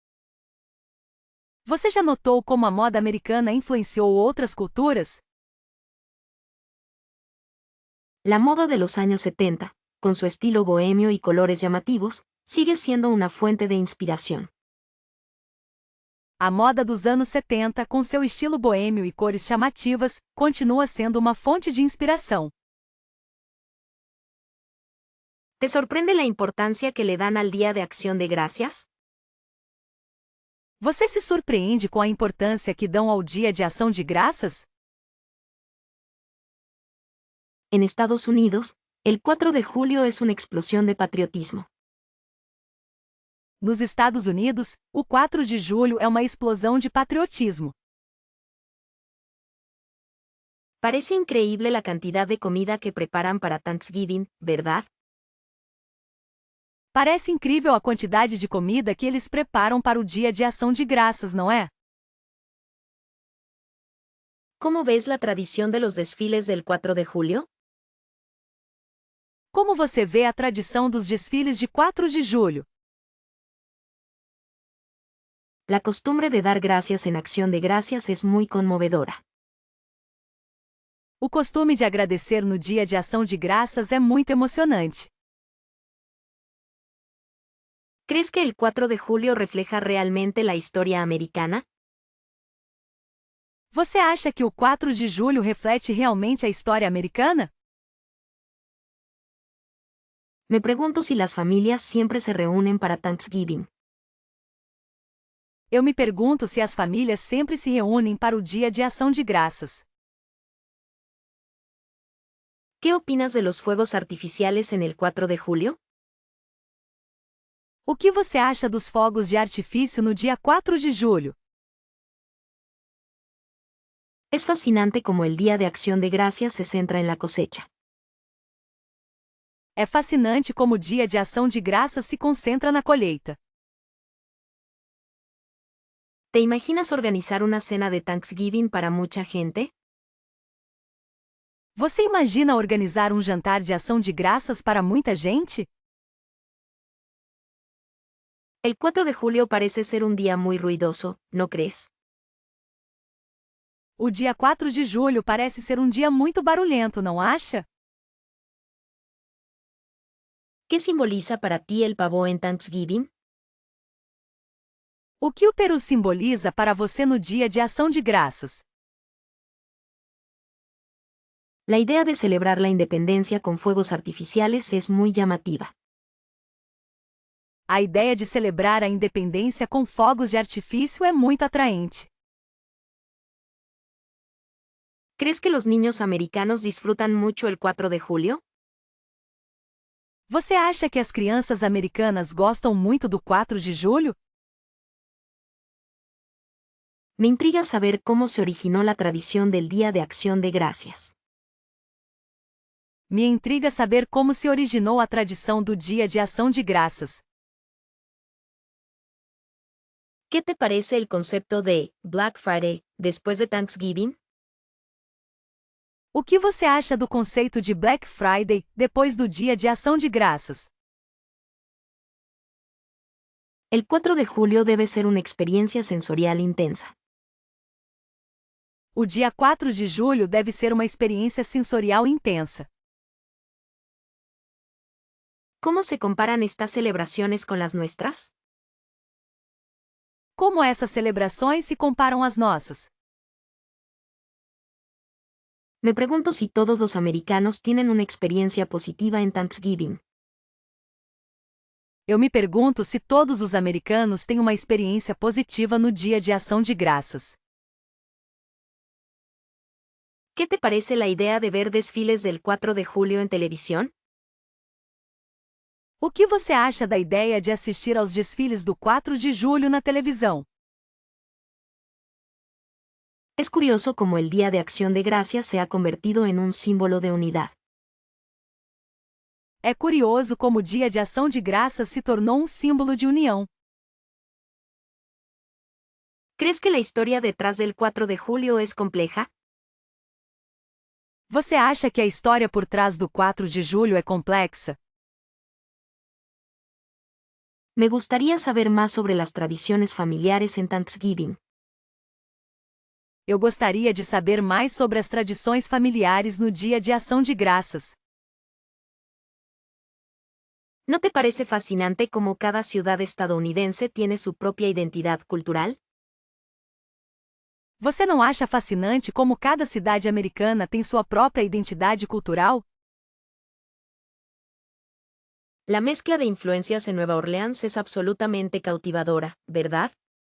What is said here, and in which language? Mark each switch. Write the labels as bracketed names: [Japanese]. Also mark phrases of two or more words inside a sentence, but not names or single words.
[Portuguese] Você já notou como a moda americana influenciou outras culturas? [Spanish] La moda de los años 70, con su estilo bohemio y colores llamativos, sigue siendo una fuente de inspiración. [Portuguese] A moda dos anos 70, com seu estilo boêmio e cores chamativas, continua sendo uma fonte de inspiração. [Spanish] ¿Te sorprende la importancia que le dan al Día de Acción de Gracias? [Portuguese] Você se surpreende com a importância que dão ao Dia de Ação de Graças? [Spanish] En Estados Unidos, el 4 de julio es una explosión de patriotismo. [Portuguese] Nos Estados Unidos, o 4 de julho é uma explosão de patriotismo. [Spanish] Parece increíble la cantidad de comida que preparan para Thanksgiving, ¿verdad? [Portuguese] Parece incrível a quantidade de comida que eles preparam para o Dia de Ação de Graças, não é? [Spanish] ¿Cómo ves la tradición de los desfiles del 4 de julio? [Portuguese] Como você vê a tradição dos desfiles de 4 de julho? [Spanish] La costumbre de dar gracias en acción de gracias es muy conmovedora. [Portuguese] O costume de agradecer no Dia de Ação de Graças é muito emocionante. [Spanish] ¿Crees que el 4 de julio refleja realmente la historia americana? [Portuguese] Você acha que o 4 de julho reflete realmente a história americana? [Spanish] Me pregunto si las familias siempre se reúnen para Thanksgiving. [Portuguese] Eu me pergunto se as famílias sempre se reúnem para o Dia de Ação de Graças. [Spanish] ¿Qué opinas de los fuegos artificiales en el 4 de julio? [Portuguese] O que você acha dos fogos de artifício no dia 4 de julho? [Spanish] Es fascinante como el Día de Acción de Gracias se centra en la cosecha. [Portuguese] É fascinante como o Dia de Ação de Graças se concentra na colheita. [Spanish] ¿Te imaginas organizar una cena de Thanksgiving para mucha gente? [Portuguese] Você imagina organizar um jantar de ação de graças para muita gente? [Spanish] El 4 de julio parece ser un día muy ruidoso, ¿no crees? [Portuguese] O dia 4 de julho parece ser um dia muito barulhento, não acha? [Spanish] ¿Qué simboliza para ti el pavo en Thanksgiving? [Portuguese] O que o peru simboliza para você no Dia de Ação de Graças? [Spanish] La idea de celebrar la independencia con fuegos artificiales es muy llamativa. [Portuguese] A ideia de celebrar a independência com fogos de artifício é muito atraente. [Spanish] ¿Crees que los niños americanos disfrutan mucho el 4 de julio? [Portuguese] Você acha que as crianças americanas gostam muito do 4 de julho? [Spanish] Me intriga saber cómo se originó la tradición del Día de Acción de Gracias. [Portuguese] Me intriga saber como se originou a tradição do Dia de Ação de Graças. [Spanish] ¿Qué te parece el concepto de Black Friday después de Thanksgiving? [Portuguese] O que você acha do conceito de Black Friday depois do Dia de Ação de Graças? [Spanish] El 4 de julio debe ser una experiencia sensorial intensa. [Portuguese] O dia 4 de julho deve ser uma experiência sensorial intensa. [Spanish] ¿Cómo se comparan estas celebraciones con las nuestras? [Portuguese] Como essas celebrações se comparam às nossas? [Spanish] Me pregunto si todos los americanos tienen una experiencia positiva en Thanksgiving. [Portuguese] Eu me pergunto se todos os americanos têm uma experiência positiva no Dia de Ação de Graças. [Spanish] ¿Qué te parece la idea de ver desfiles del 4 de julio en televisión? [Portuguese] O que você acha da ideia de assistir aos desfiles do 4 de julho na televisão? [Spanish] Es curioso cómo el Día de Acción de Gracias se ha convertido en un símbolo de unidad. [Portuguese] É curioso como o Dia de Ação de Graças se tornou um símbolo de união. [Spanish] ¿Crees que la historia detrás del 4 de julio es compleja? [Portuguese] Você acha que a história por trás do 4 de julho é complexa? [Spanish] Me gustaría saber más sobre las tradiciones familiares en Thanksgiving. [Portuguese] Eu gostaria de saber mais sobre as tradições familiares no Dia de Ação de Graças. [Spanish] ¿No te parece fascinante cómo cada ciudad estadounidense tiene su propia identidad cultural? [Portuguese] Você não acha fascinante como cada cidade americana tem sua própria identidade cultural? [Spanish] La mezcla de influencias en Nueva Orleans es absolutamente cautivadora, ¿verdad?